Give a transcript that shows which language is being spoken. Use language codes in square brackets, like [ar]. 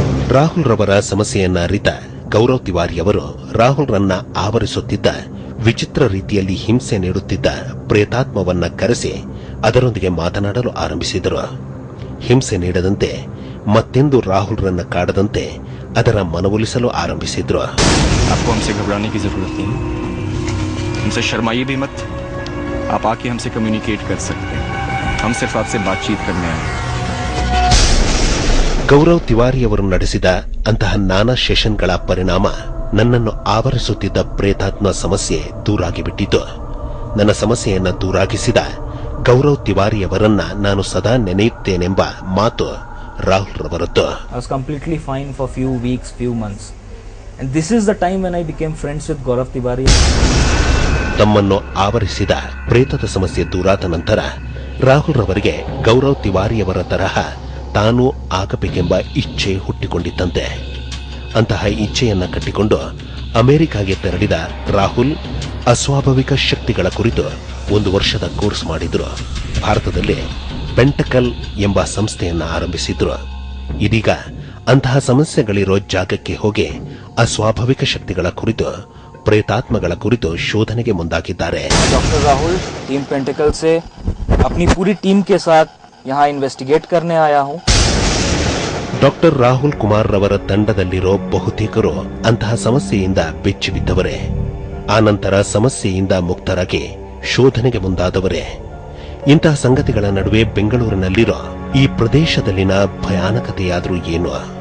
[kn] ರಾಹುಲ್ ರವರ ಸಮಸ್ಯೆಯನ್ನ ಅರಿತ ಗೌರವ್ ತಿವಾರಿಯವರು ರಾಹುಲ್ ರನ್ನ ಆವರಿಸುತ್ತಿದ್ದ ವಿಚಿತ್ರ ರೀತಿಯಲ್ಲಿ ಹಿಂಸೆ ನೀಡುತ್ತಿದ್ದ ಪ್ರೇತಾತ್ಮವನ್ನ ಕರೆಸಿ ಅದರೊಂದಿಗೆ ಮಾತನಾಡಲು ಆರಂಭಿಸಿದರು. ಹಿಂಸೆ ನೀಡದಂತೆ ಮತ್ತೆಂದು ರಾಹುಲ್ ರನ್ನ ಕಾಡದಂತೆ ಅದರ ಮನವೊಲಿಸಲು ಆರಂಭಿಸಿದ್ರು. [hi] आपको हमसे घबराने की जरूरत नहीं, हमसे शर्माइए भी मत. आप आके हमसे कम्युनिकेट कर सकते हैं, हम सिर्फ आपसे बातचीत करने आए. [kn] ಗೌರವ್ ತಿವಾರಿಯವರು ನಡೆಸಿದ ಅಂತಹ ನಾನಾ ಸೆಷನ್ಗಳ ಪರಿಣಾಮ ನನ್ನನ್ನು ಆವರಿಸುತ್ತಿದ್ದ ಪ್ರೇತಾತ್ಮ ಸಮಸ್ಯೆ ದೂರಾಗಿಬಿಟ್ಟಿತು. ನನ್ನ ಸಮಸ್ಯೆಯನ್ನ ದೂರಾಗಿಸಿದ ಗೌರವ್ ತಿವಾರಿಯವರನ್ನ ನಾನು ಸದಾ ನೆನೆಯುತ್ತೇನೆಂಬ ಮಾತು Rahul ರವರದ್ದು. [en] I was completely fine for few weeks, few months. And this is the time when I became friends with Gaurav Tiwari. [kn] ತಮ್ಮನ್ನು ಆವರಿಸಿದ ಪ್ರೇತದ ಸಮಸ್ಯೆ ದೂರಾದ ನಂತರ ರಾಹುಲ್ ರವರಿಗೆ ಗೌರವ್ ತಿವಾರಿಯವರ ತರಹ ತಾನೂ ಆಗಬೇಕೆಂಬ ಇಚ್ಛೆ ಹುಟ್ಟಿಕೊಂಡಿತ್ತಂತೆ. ಅಂತಹ ಇಚ್ಛೆಯನ್ನ ಕಟ್ಟಿಕೊಂಡು ಅಮೆರಿಕಾಗೆ ತೆರಳಿದ ರಾಹುಲ್ ಅಸ್ವಾಭಾವಿಕ ಶಕ್ತಿಗಳ ಕುರಿತು 1 ವರ್ಷದ ಕೋರ್ಸ್ ಮಾಡಿದ್ರು. ಭಾರತದಲ್ಲಿ ಪೆಂಟಕಲ್ ಎಂಬ ಸಂಸ್ಥೆಯನ್ನ ಆರಂಭಿಸಿದ್ರು. ಇದೀಗ ಅಂತಹ ಸಮಸ್ಯೆಗಳಿರೋ ಜಾಗಕ್ಕೆ ಹೋಗಿ ಅಸ್ವಾಭಾವಿಕ ಶಕ್ತಿಗಳ ಕುರಿತು, ಪ್ರೇತಾತ್ಮಗಳ ಕುರಿತು ಶೋಧನೆಗೆ ಮುಂದಾಗಿದ್ದಾರೆ. [hi] डॉक्टर राहुल टीम पेंटिकल से अपनी पूरी टीम के साथ यहाँ इन्वेस्टिगेट करने आया हूँ. [kn] ಡಾಕ್ಟರ್ ರಾಹುಲ್ ಕುಮಾರ್ ರವರ ತಂಡದಲ್ಲಿರೋ ಬಹುತೇಕರು ಅಂತಹ ಸಮಸ್ಯೆಯಿಂದ ಬೆಚ್ಚಿ ಬಿದ್ದವರೇ. ಆನಂತರ ಸಮಸ್ಯೆಯಿಂದ ಮುಕ್ತರಾಗಿ ಶೋಧನೆಗೆ ಮುಂದಾದವರೇ. ಇಂತಹ ಸಂಗತಿಗಳ ನಡುವೆ ಬೆಂಗಳೂರಿನಲ್ಲಿರೋ ಈ ಪ್ರದೇಶದಲ್ಲಿನ ಭಯಾನಕತೆಯಾದ್ರೂ ಏನು?